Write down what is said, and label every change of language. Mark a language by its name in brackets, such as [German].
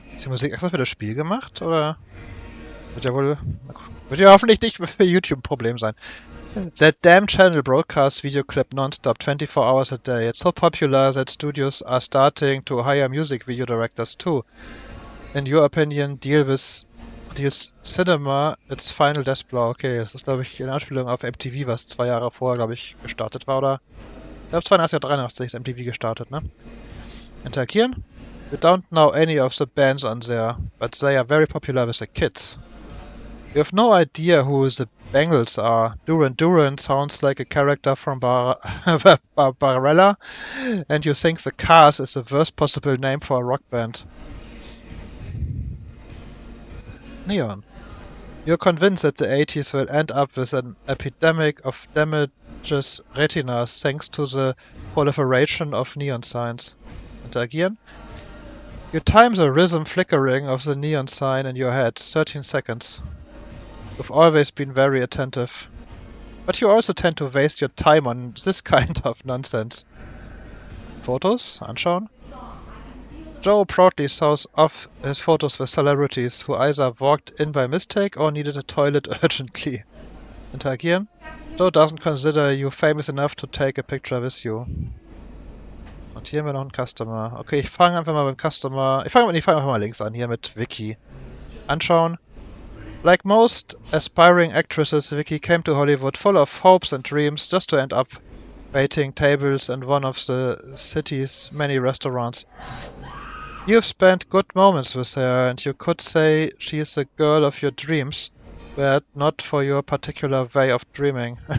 [German] Ist die Musik extra für das Spiel gemacht? Oder? Wird ja hoffentlich nicht für YouTube ein Problem sein. [English] That damn channel broadcasts video clip non-stop 24 hours a day. It's so popular that studios are starting to hire music video directors too. In your opinion, deal with Cinema, its final death blow. [German] Okay, das ist, glaube ich, eine Anspielung auf MTV, was 2 Jahre vorher, glaube ich, gestartet war, oder? Ich glaube, 82 oder 83 ist MTV gestartet, ne? Interagieren? [English] You don't know any of the bands on there, but they are very popular with the kids. You have no idea who the Bengals are. Duran Duran sounds like a character from Barbarella, and you think the Cars is the worst possible name for a rock band. Neon. You're convinced that the 80s will end up with an epidemic of damages retinas thanks to the proliferation of neon signs. [German] Interagieren. [English] You time the rhythm flickering of the neon sign in your head, 13 seconds. You've always been very attentive. But you also tend to waste your time on this kind of nonsense. Photos? [German] Anschauen. [English] Joe proudly shows off his photos with celebrities who either walked in by mistake or needed a toilet urgently. [German] Interagieren. [English] Joe doesn't consider you famous enough to take a picture with you. [German] Und hier haben wir noch einen Customer. Okay, ich fange einfach mal beim Customer. Ich fange einfach mal links an, hier mit Vicky. Anschauen. [English] Like most aspiring actresses, Vicky came to Hollywood full of hopes and dreams just to end up waiting tables in one of the city's many restaurants. You've spent good moments with her, and you could say she's the girl of your dreams, were it not for your particular way of dreaming.